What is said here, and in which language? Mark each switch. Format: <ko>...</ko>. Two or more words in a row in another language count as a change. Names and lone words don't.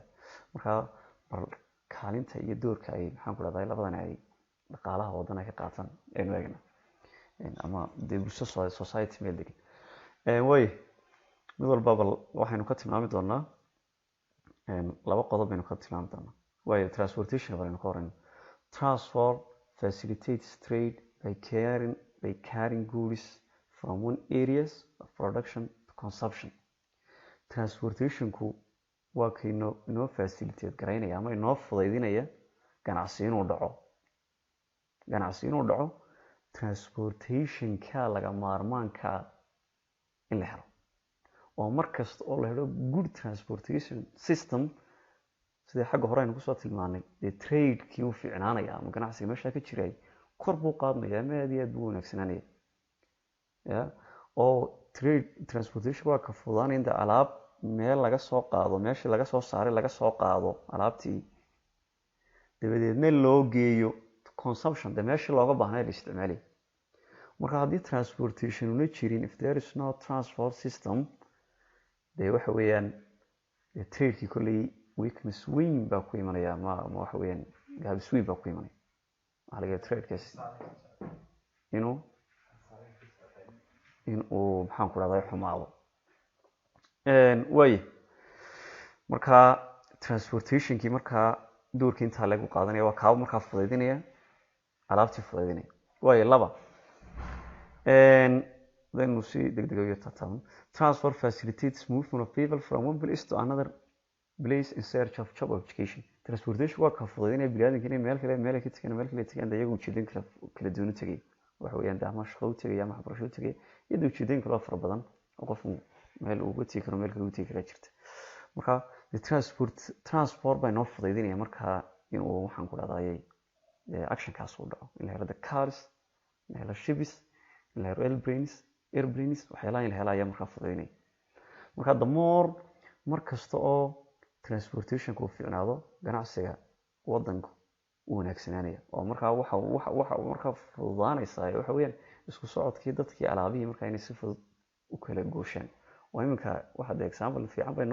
<so>marka bal kaalinta iyo doorka ay maxaan ku dhahdaa labadan ay dhaqaalaha waddan ay ka qaataan aynu eegna ama dee bulsho society meel degan way mid walba bal waxaynu ka tilmaami doonaa laba qodob baynu ka tilmaami doonaa waayo transportation baynu ka horeyno</so> <en>transport facilitates trade by carrying goods from one areas of production to consumption</en> <so>transportationku waa kay inoo facilitate garaynaya ama inoo fudaydinaya ganacsi inuu dhaco transportationka laga maarmaanka in la helo oo markasta oo la helo</so> <en>good transportation system</en> <so>sida xagga hore aynu kusoo tilmaanay dee trade-kii u fiicnaanaya ama ganacsiga meeshaa ka jiray kor buu qaadmaya ama aad iyo aad buu wanaagsananaya oo trade transportation waa ka fududaanaya inta alaab meel laga soo qaado meeshii laga soo saaray laga soo qaado alaabtii dabadeedna loo geeyo consumption dee meeshii looga baahnay la isticmaalay marka haddii transportation una jirin</so> <en>if there is no transport system</en> <so>dee waxa weeyaan trade-kii kolley weakness weyn baa ku imanaya ma waxa weeyaan gaabis weyn baa ku imanaya waxaa laga yaaba trade-kaas inuu maxaan ku dhahdaa xumaado waaye markaa transportationkii markaa doorkii intaa lagu qaadanaya waa kaaba markaa fudaydinaya alaabtii fudaydinaya waaye laba daynu si degdega iyo taataabno</so> <en>transport facilitates movement of people from one place to another place in search of job application</en> <so>transportation waa ka fudaydinaya bini'aadamka inay meel kale ka tagaan meel kale tagaan iyaga ujeedin kala duwan u tagay waxa weeyaan ama shaqo u tagay ama waxbarasho u tagay iyada ujeedooyin kale oo fara badan oo qofku meel uga tegi karo meel kale u tegi karaa jirta marka transport baa inoo fudaydinaya markaa inuu waxaan ku dhahdaayay actionkaas uu dhaco in la helo</so> <en>the cars</en> <so>in la helo ships in la helo airplanes waxyaalaha in la helo ayaa markaa fudaydinaya marka</so> <en>the more</en> <so>mar kasta oo transportationka uu fiicnaado ganacsiga waddanku uu wanaagsanaanaya oo markaa waxa markaa fududaanaysaa waxa weeyaan isku socodkii dadkii alaabihii markaa inay si fudud u kala gooshaan oo iminka waxa de example fiican bay</so>